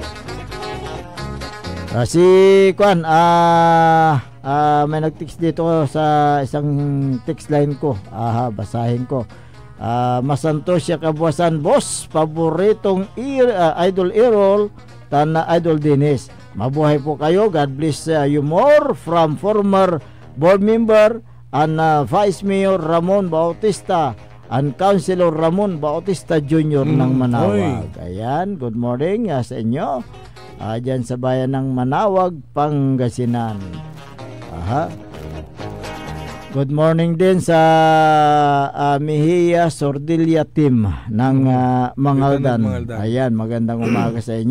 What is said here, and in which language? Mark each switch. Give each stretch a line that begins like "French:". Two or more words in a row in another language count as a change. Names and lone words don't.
Filipino: Si Kwan, may nag-text dito sa isang text line ko. Basahin ko. Masanto siya kabuwasan, boss, paboritong Idol Errol, Tana Idol Dennis. Mabuhay po kayo.
English: God bless you more, from former board member and Vice Mayor Ramon Bautista and Councilor Ramon Bautista Jr.
Filipino: ng Manawag. Ayan,
English: good morning
Filipino: sa inyo. Dyan sa bayan ng Manawag, Pangasinan.
English: Good morning
Filipino: din sa Mejia Sordilia team ng Mangaldan. Ayan, magandang umaga sa inyo.